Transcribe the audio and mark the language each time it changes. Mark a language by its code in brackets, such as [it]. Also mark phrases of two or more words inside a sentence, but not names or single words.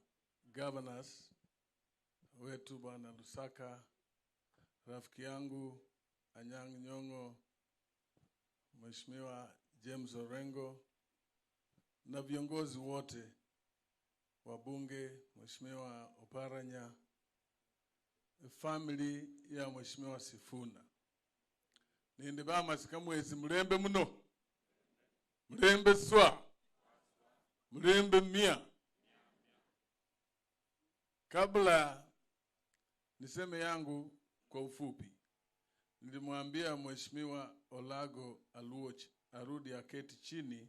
[sw] Governors wetu Bwana Lusaka, rafiki yangu Anyang' Nyong'o, Mheshimiwa James Orengo na viongozi wote wa bunge, Mheshimiwa Oparanya, family ya Mheshimiwa Sifuna. [luy] Nindi bama sikamwezi mlembe mno. Mlembe swa. Mlembe mia. [sw] Kabla niseme yangu kwa ufupi, nilimwambia Mheshimiwa Olago Aluoch arudi aketi chini.